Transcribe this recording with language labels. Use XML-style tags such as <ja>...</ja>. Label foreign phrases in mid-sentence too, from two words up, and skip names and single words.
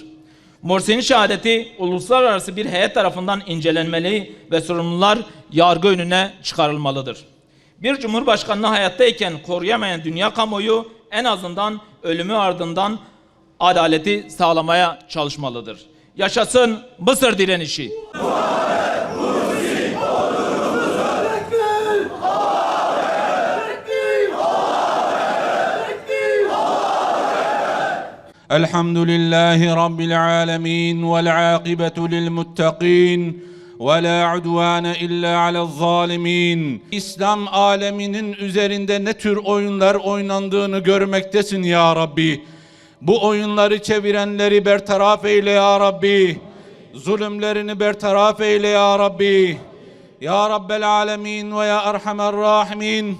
<tr>Mursi'nin şehadeti uluslararası bir heyet tarafından incelenmeli ve sorumlular yargı önüne çıkarılmalıdır. Bir cumhurbaşkanını hayattayken koruyamayan dünya kamuoyu en azından ölümü ardından adaleti sağlamaya çalışmalıdır. Yaşasın Mısır direnişi!</tr> <ar>الحمد لله رب العالمين والعاقبة للمتقين ولا عدوان إلا على الظالمين.</ar> <tr>İslam aleminin üzerinde ne tür oyunlar oynandığını görmektesin</tr> <ar>يا ربي.</ar> <tr>Bu oyunları çevirenleri bertaraf eyle</tr> <ar>يا ربي.</ar> <tr>Zulümlerini bertaraf eyle</tr> <ar>يا ربي. يا رب العالمين ويا أرحم الراحمين.</ar>